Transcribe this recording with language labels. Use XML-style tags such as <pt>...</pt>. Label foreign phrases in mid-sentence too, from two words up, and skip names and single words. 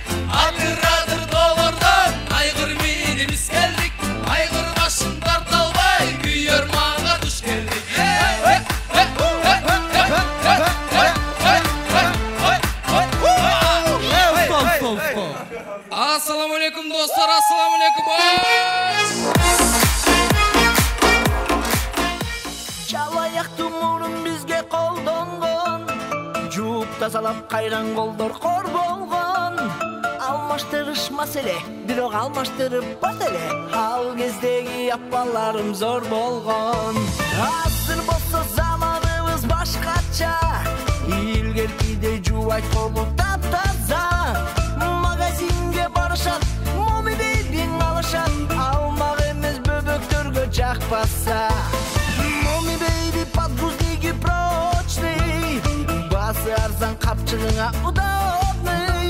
<ky>Атыр тоолордон айгыр минибиз келдик. Айгыр башын тарта албай күйөр мага туш келдик.</ky> <ar>السلام عليكم dostlar, السلام عليكم.</ar> <kk>Жалаяқты мұрын бізге қолданған, жуып тазалап қайран қолдар қор болған.</kk> <ky>Алмаштырыш мәселе, бирок алмаштырып бас эле.</ky> <kk>Ал кездегі апаларым зор болған.</kk> <ky>Азыр болса заманыбыз башкача, илгеркиде жуайт колу таптаза. Магазинге барышат, моми бейбиң алышат, алмак эмес бөбөктөргө жакпаса. Моми бейби</ky> <ru>подгузники прочный,</ru> <ky>басы арзан капчыгыңа удобный.</ky>